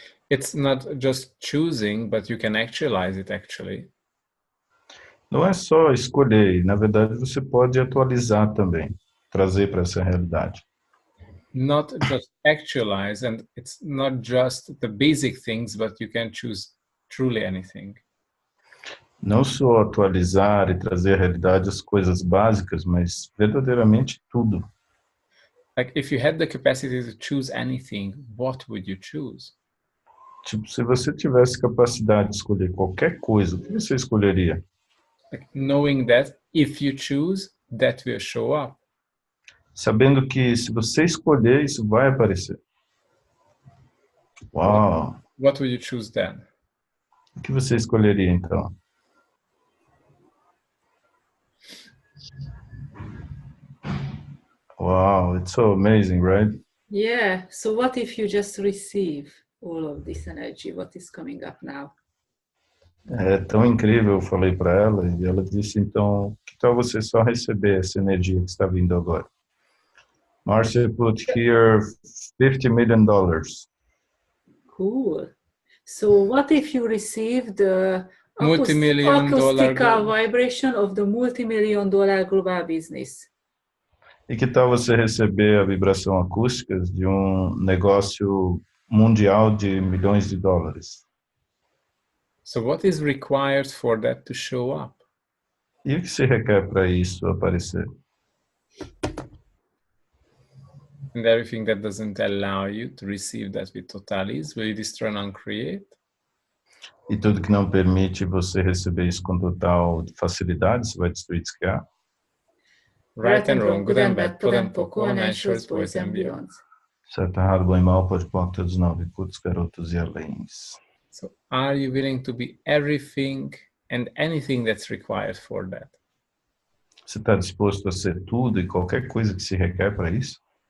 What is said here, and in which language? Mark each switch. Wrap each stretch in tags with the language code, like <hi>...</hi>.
<en>It's not just choosing, but you can actualize it actually.</en> <pt>Não é só escolher, na verdade você pode atualizar também, trazer para essa realidade.</pt> <en>Not just actualize, and it's not just the basic things, but you can choose truly anything.</en> <pt>Não só atualizar e trazer à realidade as coisas básicas, mas verdadeiramente tudo.</pt> <en>Like if you had the capacity to choose anything, what would you choose?</en> <pt>Tipo, se você tivesse capacidade de escolher qualquer coisa, o que você escolheria?</pt> <en>Like knowing that if you choose, that will show up.</en> <pt>Sabendo que se você escolher, isso vai aparecer. Uau!</pt> <en>What would you choose then?</en> <pt>O que você escolheria, então?</pt> <en>Wow, it's so amazing, right? Yeah, so what if you just receive all of this energy? What is coming up now?</en> <pt>É tão incrível, eu falei para ela, e ela disse, então, que tal você só receber essa energia que está vindo agora?</pt> <en>Marcia put here $50 million. Cool. So what if you receive the Multi-million-dollar acoustical vibration of the multi-million-dollar global business?</en> <pt>E que tal você receber a vibração acústica de um negócio mundial de milhões de dólares?</pt> <en>So what is required for that to show up?</en> <pt>E o que se requer para isso aparecer?</pt> <en>And everything that doesn't allow you to receive that with total ease, will you destroy and uncreate?</en> <pt>E tudo que não permite você receber isso com total facilidade, você vai destruir e descriar?</pt> <en>Right and wrong, good and bad, pod and poco, and shorts, boys and beyonds.</en> <pt>Certo, errado, bom e mal, pode pôr todos os nove, putos, garotos e aléns.</pt> <en>So are you willing to be everything and anything that's required for that?</en> <pt>Você está disposto a ser tudo e qualquer coisa que se requer para isso?</pt>